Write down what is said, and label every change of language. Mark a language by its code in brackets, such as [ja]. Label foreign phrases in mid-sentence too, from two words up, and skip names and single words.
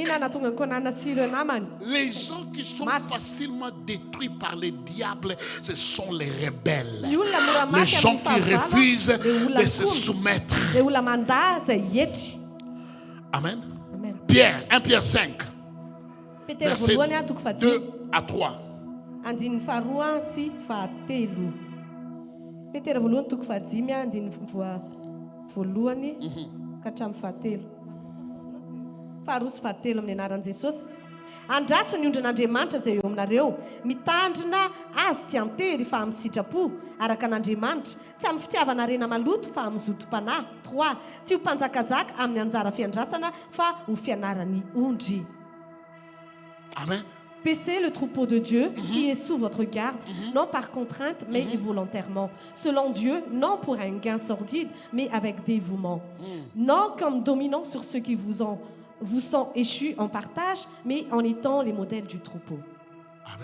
[fr] Les gens qui sont facilement détruits par les diables, ce sont les rebelles. Les gens qui refusent de se soumettre. Amen. Pierre, 1 Pierre 5, versets 2 à 3. [mg] Andraso ny ondran'Andriamanitra izay eo aminareo mitandrina azy tsy amtery fa amin'ny sitrapo araka an'Andriamanitra tsy amin'ny fitiavana rena maloto fa amin'ny zotom-panahy 3 tsy ho mpanjakazaka amin'ny anjara fiandrasana fa ho fianarany ondry. Amen. [fr] Paissez le troupeau de Dieu qui est sous votre garde, non par contrainte, mais volontairement. Selon Dieu, non pour un gain sordide, mais avec dévouement. Non comme dominant sur ceux qui vous sont échus en partage, mais en étant les modèles du troupeau. Amen.